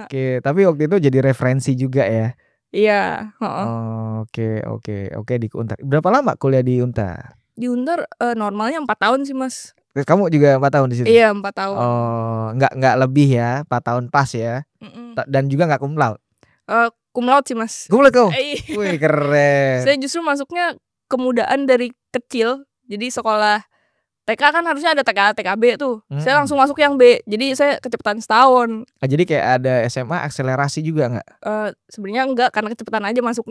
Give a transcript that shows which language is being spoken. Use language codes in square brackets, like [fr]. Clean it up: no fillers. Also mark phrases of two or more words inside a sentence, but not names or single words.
[id] Oke, tapi waktu itu jadi referensi juga ya? Iya, heeh. Oke di Untar. Berapa lama kuliah di Untar? Di Untar, normalnya 4 tahun sih Mas. Kamu juga 4 tahun di situ? Iya 4 tahun. Oh, nggak lebih ya, 4 tahun pas ya? Mhm. Dan juga nggak [la] cum laude? Cum laude [id] sih Mas. [la] Cum laude [id] kamu? Iya. Wih keren. Saya justru masuknya kemudahan dari kecil, jadi sekolah TK kan harusnya ada TK, TKB tuh. Saya langsung masuk yang B, jadi saya kecepatan setahun. Jadi kayak ada SMA akselerasi juga nggak? Sebenarnya enggak, karena kecepatan aja masuknya.